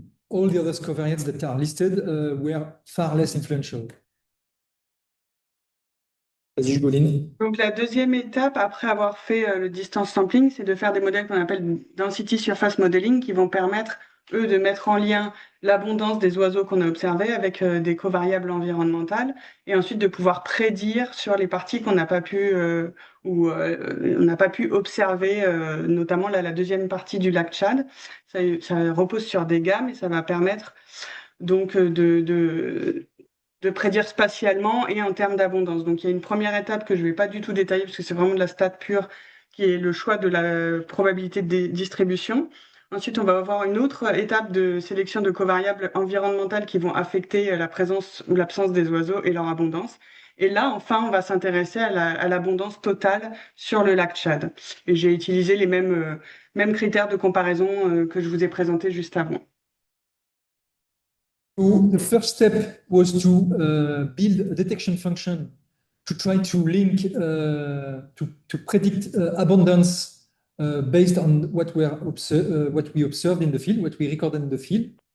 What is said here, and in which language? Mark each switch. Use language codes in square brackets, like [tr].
[en] All the other covariates that are listed were far less influential. [fr] Vas-y, Ugoline. Donc la deuxième étape, après avoir fait le distance sampling, c'est de faire des modèles qu'on appelle density surface modeling, qui vont permettre, eux, de mettre en lien l'abondance des oiseaux qu'on a observés avec des covariables environnementales, et ensuite de pouvoir prédire sur les parties qu'on n'a pas pu on n'a pas pu observer, notamment la deuxième partie du lac Tchad. Ça repose sur des gammes et ça va permettre donc de prédire spatialement et en termes d'abondance. Donc il y a une première étape que je ne vais pas du tout détailler parce que c'est vraiment de la stat pure, qui est le choix de la probabilité de distribution. Ensuite, on va avoir une autre étape de sélection de covariables environnementales qui vont affecter la présence ou l'absence des oiseaux et leur abondance. Et là, enfin, on va s'intéresser à l'abondance totale sur le lac Tchad. Et j'ai utilisé les mêmes critères de comparaison que je vous ai présentés juste avant. [en] So the first step was to build a detection function to try to link, to predict abundance based on what we observed in the field, what we recorded in the field.